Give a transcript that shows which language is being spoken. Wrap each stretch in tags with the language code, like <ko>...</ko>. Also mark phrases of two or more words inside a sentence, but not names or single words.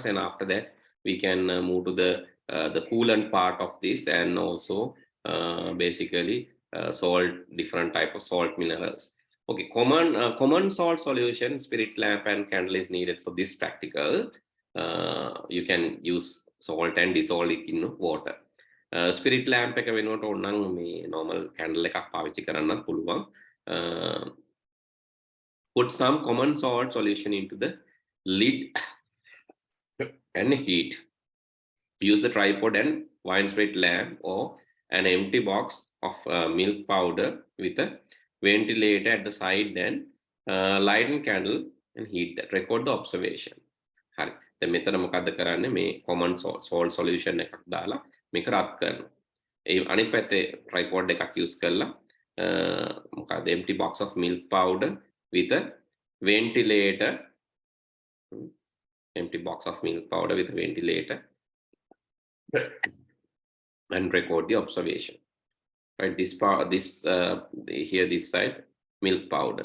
<en>And after that, we can move to the coolant part of this and also basically salt, different type of salt minerals. Okay, common salt solution, spirit lamp and candle is needed for this practical. You can use salt and dissolve it in water. Spirit lamp</en> <si>එක වෙනුවට ඕනනම් මේ</si> <en>normal candle</en> <si>එකක් පාවිච්චි කරන්නත් පුළුවන්.</si> <en>Put some common salt solution into the lid and heat. Use the tripod and wine spirit lamp or an empty box of milk powder with a ventilator at the side, then light a candle and heat that. Record the observation.</en> <si>Hari. දැන් මෙතන මොකද්ද කරන්නේ මේ</si> <en>common salt solution</en> <si>එකක් දාලා මේක රත් කරනවා. ඒ අනිත් පැත්තේ tripod එකක් use කරලා මොකද</si> <en>empty box of milk powder with a ventilator. Empty box of milk powder with a ventilator and record the observation. Right, this part, this here, this side, milk powder.</en>